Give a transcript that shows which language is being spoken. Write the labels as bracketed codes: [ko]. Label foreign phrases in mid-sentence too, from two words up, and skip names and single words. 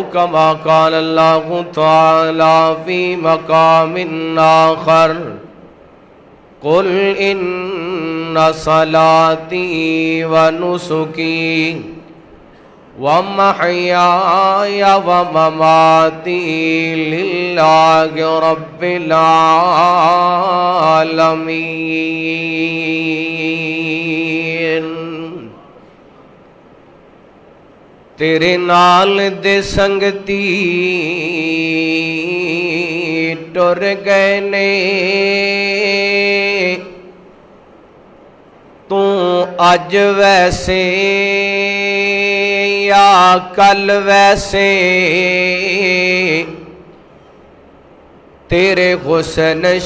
[ar] كما قال الله تعالى في مقام آخر قل إن صلاتي ونسكي ومحياي ومماتي لله رب العالمين [skr] تیرے نال دے سنگتی ٹر گئے نے تو اج ویسے یا کل ویسے تیرے حسن